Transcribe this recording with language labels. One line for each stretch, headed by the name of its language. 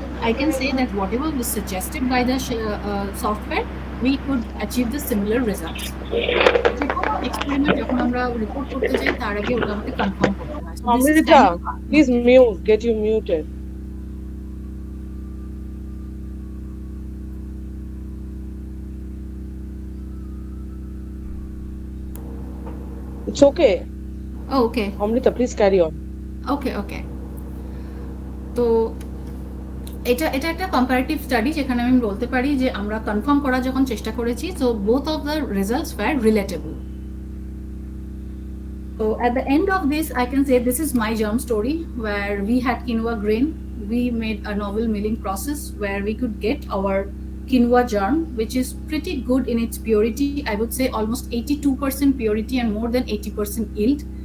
English: I can say that whatever was suggested by the software, we could achieve the similar results.
Bangla: যে কোনো experiment যখন আমরা report করতে যাই তার আগে ওটা আমাদের কনফার্ম করতে হয়।
English: So this is Amrita, kind of please mute. Get you muted. It's okay. Oh, okay. Amrita, please carry on. Okay okay.
Bangla: তো এটা এটা একটা কম্পারেটিভ স্টাডি যেখানে আমি বলতে পারি যে আমরা কনফার্ম করার যখন চেষ্টা করেছি,
English: So both of the results were relatable. So at the end of this, I can say this is my germ story where we had quinoa grain. We made a novel milling process where we could get our quinoa germ, which is pretty good in its purity. I would say almost 82% purity and more than 80% yield.